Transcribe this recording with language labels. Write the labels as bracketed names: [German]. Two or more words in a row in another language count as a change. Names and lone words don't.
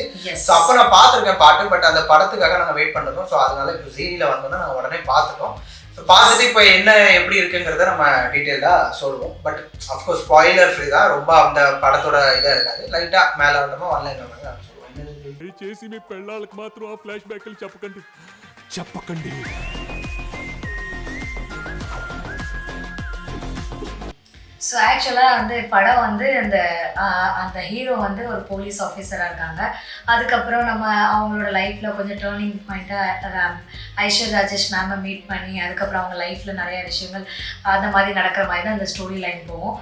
[Tamil] ஸோ அப்போ நான் பார்த்துருக்கேன் பாட்டு, பட் அந்த படத்துக்காக நாங்கள் வெயிட் பண்ணிருந்தோம். ஸோ அதனால இப்போ ஜீனியில் வந்தோன்னா நாங்கள் உடனே பார்த்துட்டோம். ஸோ பார்த்துட்டு இப்போ என்ன எப்படி இருக்குங்கிறத நம்ம டீட்டெயிலாக சொல்லுவோம். [English] but of course spoiler free [Tamil] தான், ரொம்ப அந்த படத்தோட இதாக இருக்காது. லைட்டாக மேலே வந்தோமா ஆன்லைனில் வந்து நான் சொல்லுவோம். [Telugu] చేసి మీ పెళ్ళాలకు మాత్రం ఆ ఫ్లాష్ బ్యాక్లు చెప్పకండి. [Tamil] ஸோ ஆக்சுவலாக வந்து படம் வந்து அந்த ஹீரோ வந்து ஒரு [English] police officer [Tamil] இருக்காங்க. அதுக்கப்புறம் நம்ம அவங்களோட லைஃப்பில் கொஞ்சம் [English] turning point [Tamil] ஐஸ்வர்யா ராஜேஷ் மேமை மீட் பண்ணி அதுக்கப்புறம் அவங்க லைஃப்பில் நிறைய விஷயங்கள் அந்த மாதிரி நடக்கிற மாதிரி தான் அந்த [English] story line [Tamil] போகும்.